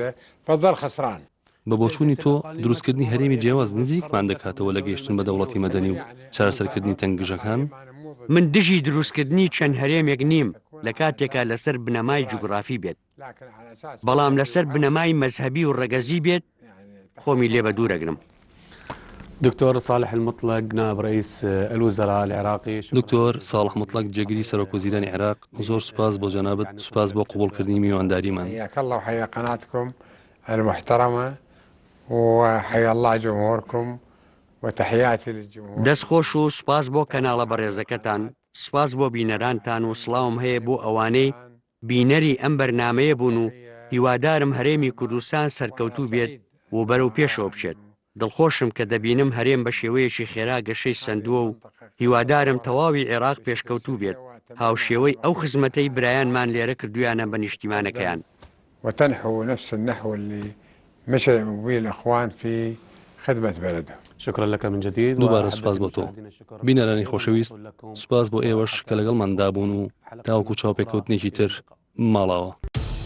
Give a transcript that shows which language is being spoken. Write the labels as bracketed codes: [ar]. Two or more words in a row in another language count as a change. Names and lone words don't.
[ckb] بە بۆچوونی تۆ دروستکردنی هەرێمی جیاواز نزیکمان دەکاتەوە لە گەیشتن بە دەوڵەتی مەدەنی و چارەسەرکردنی تەنگژەکان؟ من دژی دروستکردنی چەند هەرێمێک نیم لە کاتێکا لەسەر بنەمای جوگرافی بێت، بەڵام لەسەر بنەمای مەزهبی و ڕەگەزی بێت خۆمی لێ بە دوورەگرم. [ar] دكتور صالح المطلق نائب رئيس الوزراء العراقي. [ckb] دكتور صالح مطلق جێگیری سەرۆک وەزیرانی عێراق، زۆر سوپاس بۆ جەنابەت، سوپاس بۆ قبولکردنی میوانداریمان. [ar] حياك الله وحيا قناتكم المحترمة وحيا الله جمهوركم وتحياتي للجمهور. [ckb] دەستخۆش و سوپاس بۆ کەناڵە بەڕێزەکەتان، سوپاس بۆ بینەرانتان و سڵاوم هەیە بۆ ئەوانەی بینەری ئەم بەرنامەیە بوون و هیوادارم هەرێمی کوردستان سەرکەوتوو بێت و بەرەو پێشەوە بچێت. دڵخۆشم کە دەبینم هەرێم بە شێوەیەکی خێرا گەشەی سندووە و هیوادارم تەواوی عێراق پێشکەوتوو بێت هاوشێوەی ئەو خزمەتەی برایانمان لێرە کردویانە بە نیشتیمانەکەیان. [ar] وتنحو نفس النحو اللي مشى به الإخوان في خدمة بلده. شكرا لك من جديد. [ckb] دووبارە سوپاس بۆ تۆ. بینەرانی خۆشەویست، سوپاس بۆ ئێوەش کە لەگەڵمان دابوون و تاوەکو چاوپێکەوتنێکی تر ماڵاوە.